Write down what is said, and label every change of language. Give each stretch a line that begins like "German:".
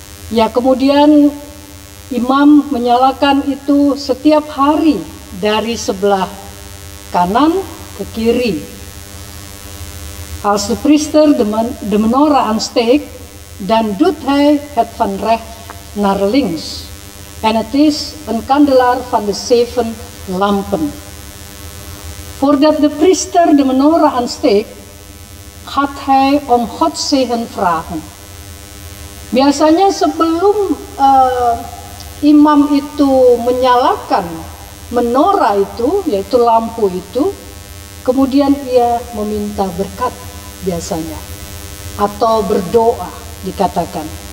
Indonesian: Ya, kemudian imam menyalakan itu setiap hari dari sebelah kanan ke kiri.
Dutch: Als de priester de menorah aansteekt, dan doet hij het van rechts naar links. En het is een kandelaar van de 7 lampen. Voordat de priester de menorah aansteekt, gaat hij om Gods zegen vragen.
Indonesian: Biasanya sebelum imam itu menyalakan menorah itu, yaitu lampu itu, kemudian ia meminta berkat biasanya, atau berdoa dikatakan.